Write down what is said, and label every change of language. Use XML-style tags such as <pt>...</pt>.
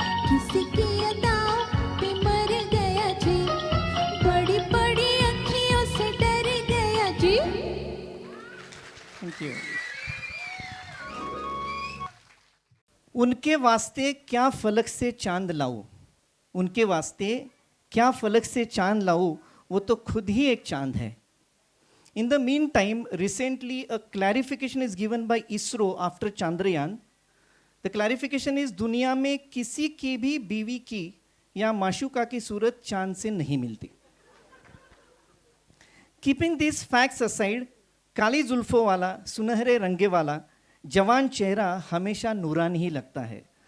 <hi>किसी की अदाओं पे मर गया जी, बड़ी बड़ी अखियों से डर गया जी।</hi> <en>Thank you.</en> <hi>उनके वास्ते क्या फलक से चांद लाऊं, उनके वास्ते क्या फलक से चांद लाऊं, वो तो खुद ही एक चांद है।</hi> <en>In the meantime, recently a clarification is given by ISRO after Chandrayaan. The clarification is</en> <hi>दुनिया में किसी की भी बीवी की या माशूका की सूरत चांद से नहीं मिलती।</hi> <en>Keeping these facts aside,</en> <hi>काली जुल्फों वाला, सुनहरे रंगे वाला, जवान चेहरा हमेशा नूरानी ही लगता है।</hi>